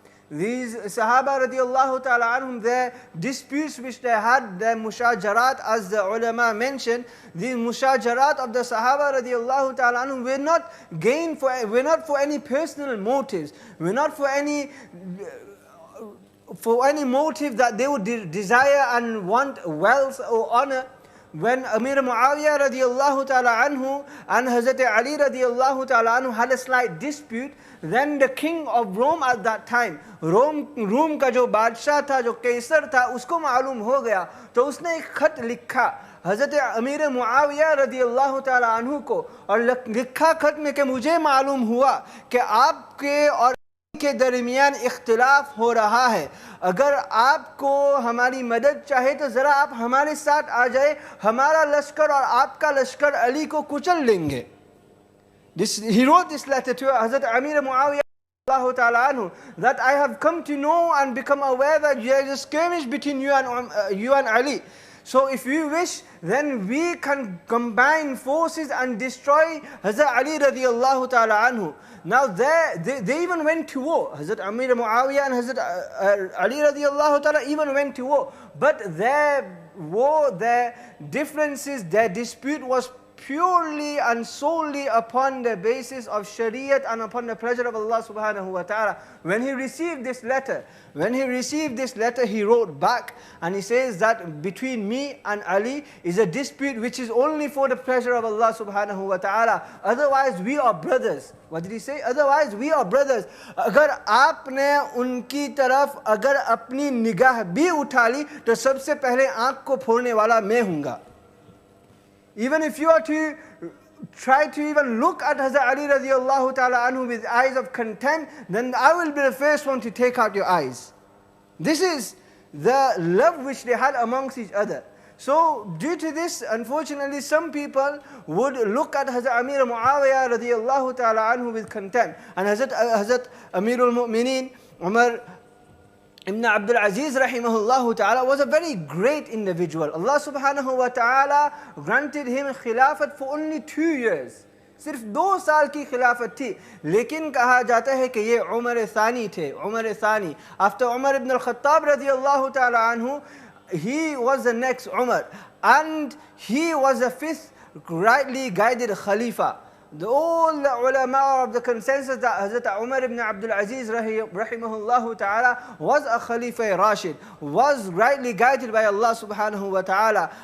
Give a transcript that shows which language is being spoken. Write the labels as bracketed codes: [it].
[en] These Sahaba radiallahu ta'ala anhum, their disputes which they had, their mushajarat, as the ulama mentioned, these mushajarat of the Sahaba radiallahu ta'ala anhum were not for any personal motives, were not for any motive that they would desire and want wealth or honor. When Amir Muawiyah radiallahu ta'ala anhu and Hazrat Ali radiallahu ta'ala anhu had a slight dispute, then the king of Rome at that time, [hi] Rome का जो बादशाह था, जो कैसर था, उसको मालूम हो गया, तो उसने एक खत लिखा हज़रत अमीर मुआविया रदियल्लाहु ताला अन्हु को, और लिखा खत में कि मुझे मालूम हुआ कि आपके और के दरमियान इख्तिलाफ हो रहा है, अगर आपको हमारी मदद चाहे तो ज़रा आप हमारे साथ आ जाए, हमारा लश्कर और आपका लश्कर अली को कुचल लेंगे. [en] He wrote this letter to Hazrat Amir Muawiyah that I have come to know and become aware that there is a skirmish between you and Ali. So if you wish, then we can combine forces and destroy Hazrat Ali radiallahu ta'ala anhu. Now they even went to war. Hazrat Amir Muawiyah and Hazrat Ali radiallahu ta'ala even went to war. But their war, their differences, their dispute was purely and solely upon the basis of Shariat and upon the pleasure of Allah subhanahu wa ta'ala. When he received this letter, he wrote back and he says that between me and Ali is a dispute which is only for the pleasure of Allah subhanahu wa ta'ala. Otherwise we are brothers. What did he say? Otherwise we are brothers. [hi] अगर आपने उनकी तरफ अगर अपनी निगाह भी उठा ली तो सबसे पहले आँख को फोड़ने वाला मैं हूँगा. [en] Even if you are to try to even look at Hazrat Ali radiallahu ta'ala anhu with eyes of contempt, then I will be the first one to take out your eyes. This is the love which they had amongst each other. So due to this, unfortunately, some people would look at Hazrat Amir Muawiyah radiallahu ta'ala anhu with contempt. And Hazrat Amirul Mu'mineen Umar Ibn Abdul Aziz rahimahullah ta'ala was a very great individual. Allah subhanahu wa ta'ala granted him khilafat for only 2 years. [hi] सिर्फ 2 साल की खिलाफत थी, लेकिन कहा जाता है कि ये उमर सानी थे, उमर सानी. [en] After Umar ibn al-Khattab radiyallahu ta'ala anhu, he was the next Umar, and he was the 5th rightly guided Khalifa. All the ulama of the consensus that Hazrat Umar ibn Abdul Aziz rahimahullah ta'ala was a Khalifa Rashid, was rightly guided by Allah subhanahu wa ta'ala.